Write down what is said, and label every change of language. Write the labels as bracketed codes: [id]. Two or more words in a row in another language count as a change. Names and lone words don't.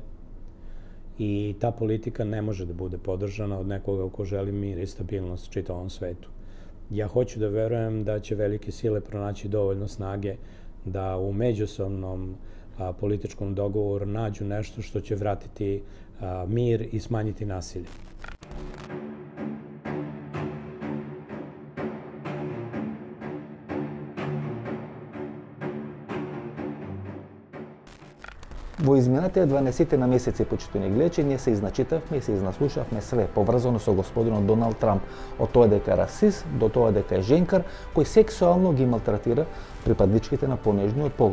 [sr] I ta politika ne može da bude podržana od nekoga ko želi mir i stabilnost čitavom svetu. Ja hoću da verujem da će velike sile pronaći dovoljno snage da u međusobnom političkom dogovoru nađu nešto što će vratiti mir i smanjiti nasilje. [mk] Во изминатите 12 на месеци, почитувани гледачи, ние се изначитавме и се изнаслушавме све поврзано со господинот Доналд Трамп, од тоа дека е расист до тоа дека е женкар кој сексуално ги малтретира припадничките на понежниот пол.